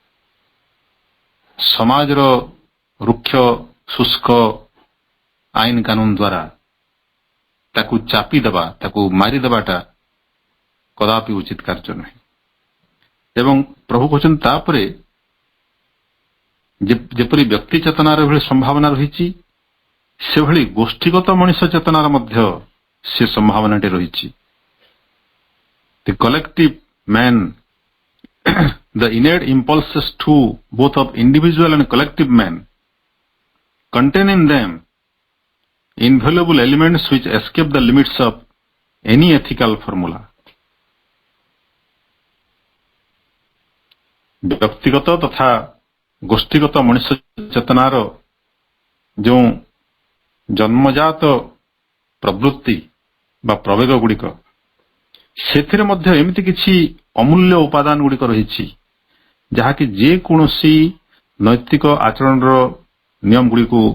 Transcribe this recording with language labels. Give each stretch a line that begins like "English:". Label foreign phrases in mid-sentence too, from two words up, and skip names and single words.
Odia: ସମାଜର ରୁକ୍ଷ ଶୁଷ୍କ ଆଇନ କାନୁନ ଦ୍ୱାରା ତାକୁ ଚାପିଦେବା, ତାକୁ ମାରିଦେବାଟା କଦାପି ଉଚିତ କାର୍ଯ୍ୟ ନୁହେଁ। ଏବଂ ପ୍ରଭୁ କହୁଛନ୍ତି ତାପରେ ଯେପରି ବ୍ୟକ୍ତି ଚେତନାର ଏଭଳି ସମ୍ଭାବନା ରହିଛି, ସେଭଳି ଗୋଷ୍ଠୀଗତ ମଣିଷ ଚେତନାର ମଧ୍ୟ ସେ ସମ୍ଭାବନାଟି ରହିଛି।
English: The collective man, the innate impulses too, both of individual and collective man, contain in them invaluable elements which escape the limits of any ethical formula.
Odia: ବ୍ୟକ୍ତିଗତ ତଥା ଗୋଷ୍ଠୀଗତ ମଣିଷ ଚେତନାର ଯେଉଁ ଜନ୍ମଜାତ ପ୍ରବୃତ୍ତି ବା ପ୍ରବେଗ ଗୁଡ଼ିକ, ସେଥିରେ ମଧ୍ୟ ଏମିତି କିଛି ଅମୂଲ୍ୟ ଉପାଦାନ ଗୁଡ଼ିକ ରହିଛି, ଯାହାକି ଯେକୌଣସି ନୈତିକ ଆଚରଣର ନିୟମ ଗୁଡ଼ିକୁ